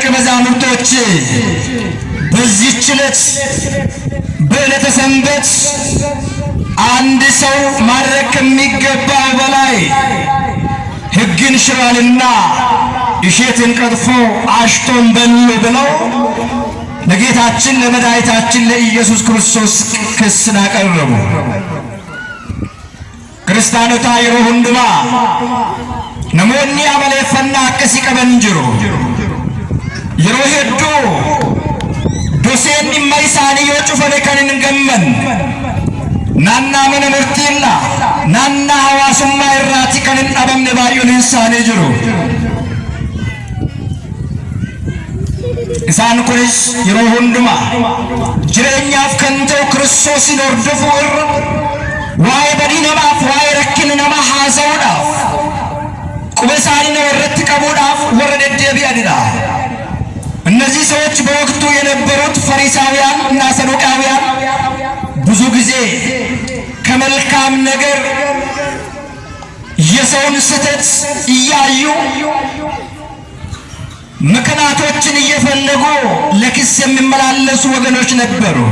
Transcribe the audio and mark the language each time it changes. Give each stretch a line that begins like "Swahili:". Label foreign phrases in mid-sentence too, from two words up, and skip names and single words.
Amharic: መዛሙርቶች በዚህች ዕለት በዕለተ ሰንበት አንድ ሰው ማድረግ ከሚገባው በላይ ሕግን ሽሯልና እሸትን ቀጥፎ አሽቶን በሉ ብለው ለጌታችን ለመድኃኒታችን ለኢየሱስ ክርስቶስ ክስን አቀረቡ። ክርስቲያኖታ
Oromo: yeroo hundumaa namoonni amaleeffannaa akkasii qaban jiru. yeroo hedduu doseen dhimma isaanii yoo cufame kan hin gamman naannaa mana murtiilla naannaa hawaasummaa irraati kan hin dhabamne baay'een isaanii jiru. isaan kunis yeroo hundumaa jireenyaaf kan ta'u Kiristoosin hordofuu irra waa'ee badii namaaf waa'ee rakkina namaa haasa'uudhaaf quba isaanii nama irratti qabuudhaaf warra deddeebi'anidha።
Amharic: እነዚህ ሰዎች በወቅቱ የነበሩት ፈሪሳውያን እና ሰዱቃውያን ብዙ ጊዜ ከመልካም ነገር የሰውን ስህተት እያዩ ምክንያቶችን እየፈለጉ ለክስ የሚመላለሱ ወገኖች ነበሩ።